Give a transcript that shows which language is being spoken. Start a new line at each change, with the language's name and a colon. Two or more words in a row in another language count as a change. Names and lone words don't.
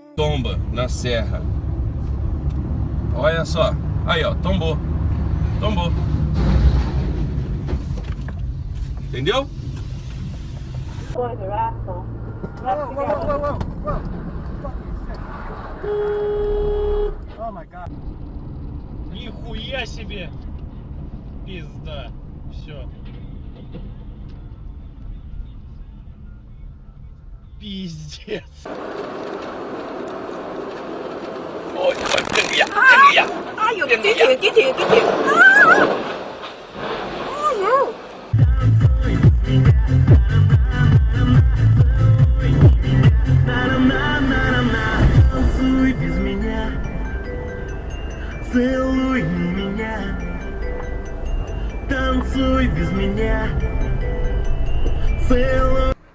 Portuguese: tomba na serra. Olha só. Aí, ó, tombou. Tombou. Entendeu?
English: Boys are assholes. Let's go. Oh my god.
Russian: Нихуя себе! Пизда. Все. Пиздец. Ой,
Chinese: 跟你呀，跟你呀。哎呦，给铁，给铁，给铁！啊！哎呦！
Russian: Танцуй без меня, целуй меня, танцуй без меня, целуй.